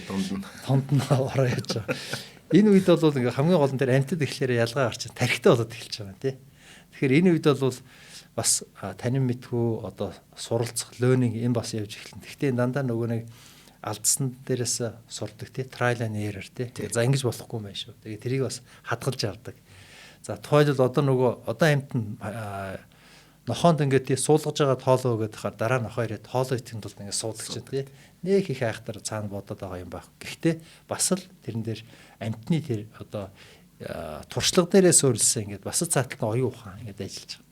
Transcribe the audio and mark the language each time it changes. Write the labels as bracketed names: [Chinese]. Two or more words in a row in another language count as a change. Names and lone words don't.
[Mongolian] Тонд нь ороо явж байгаа. Энэ үед бол ингээ хамгийн гол нь тэр амьтад ихлээр ялгаа гарч тархитай болоод эхэлж байгаа тийм. Тэгэхээр энэ үед бол бас танин мэдхүү одоо суралцах learning энэ бас явж эхэлнэ. Гэхдээ дандаа нөгөө нэг алдсан дээрээс сурдаг тий [English] trial and error [Mongolian] тий. За ингэж болохгүй юм байна шүү. Тэгээ тэрийг бас хадгалж авдаг. За тухайлбал одоо амьт нь нохоонд ингээд тий суулгаж байгаа тоолоо гэдэг хахаар дараа нь нохоо ирээд тоолоо итгэн тулд ингээд суудаг чинь тий. Нэг их айхтар цаана бодоод байгаа юм байх. Гэхдээ бас л тэрэн дээр амьтны тэр одоо туршлага дээрээ суурилсан ингээд бас цааталтан оюун ухаан ингээд ажиллаж байгаа.